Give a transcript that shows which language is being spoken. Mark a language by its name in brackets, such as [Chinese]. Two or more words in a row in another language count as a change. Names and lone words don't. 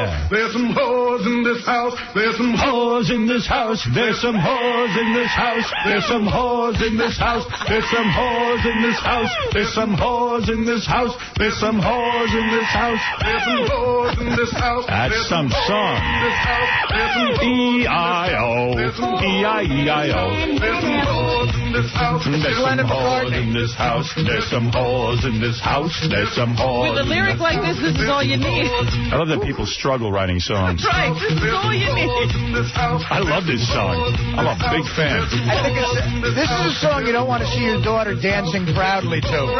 [English] There's some whores in this house. There's some Whores in this house. There's some whores in this house. There's some whores in this house. There's some whores in this house. There's some whores in this house. There's some whores in this house. There's some whores in this house. That's some song. E-I-O. E-I-E-I-O. There's some whores in this house. There's some whores in this house. There's some whores in this house. There's some whores. With a lyric like this is all you need. I love that people struggle writing songs. Right, this is all you need. I love this song. I'm a big fan. I think this is a song you don't want to see your daughter dancing proudly to.